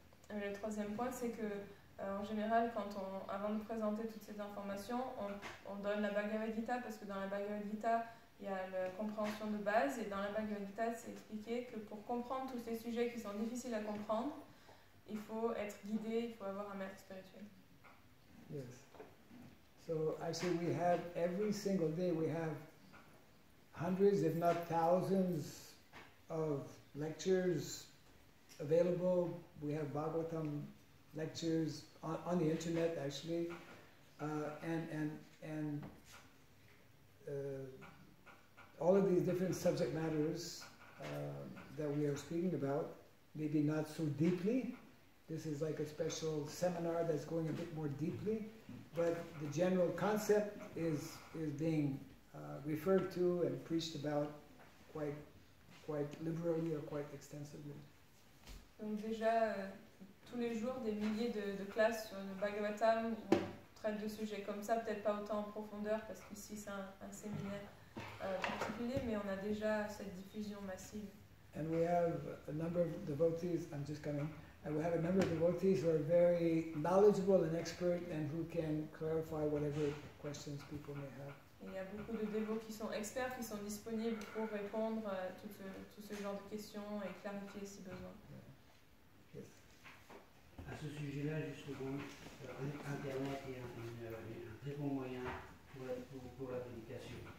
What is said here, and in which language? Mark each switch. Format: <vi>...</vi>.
<fr>Le troisième point, c'est que en général, avant de présenter toutes ces informations, on donne la Bhagavad Gita, parce que dans la Bhagavad Gita, il y a la compréhension de base, et dans la Bhagavad Gita, c'est expliqué que pour comprendre tous ces sujets qui sont difficiles à comprendre, il faut être guidé, il faut avoir un maître spirituel.</fr> <en>Yes. So actually we have, every single day we have hundreds, if not thousands, of lectures available. We have Bhagavatam lectures on the internet actually, and all of these different subject matters that we are speaking about, maybe not so deeply. This is like a special seminar that's going a bit more deeply, but the general concept is being referred to and preached about quite liberally or quite extensively.</en> <fr>Donc déjà, tous les jours, des milliers de classes sur le Bhagavatam où on traite de sujets comme ça, peut-être pas autant en profondeur parce qu'ici c'est un séminaire particulier, mais on a déjà cette diffusion massive.</fr> <en>And we have a number of devotees, I'm just coming, and we have a number of devotees who are very knowledgeable and expert and who can clarify whatever questions people may have.</en> <fr>Et il y a beaucoup de dévots qui sont experts, qui sont disponibles pour répondre à tout ce genre de questions et clarifier si besoin. à ce sujet-là, justement, Internet est un très bon moyen pour la prédication.</fr>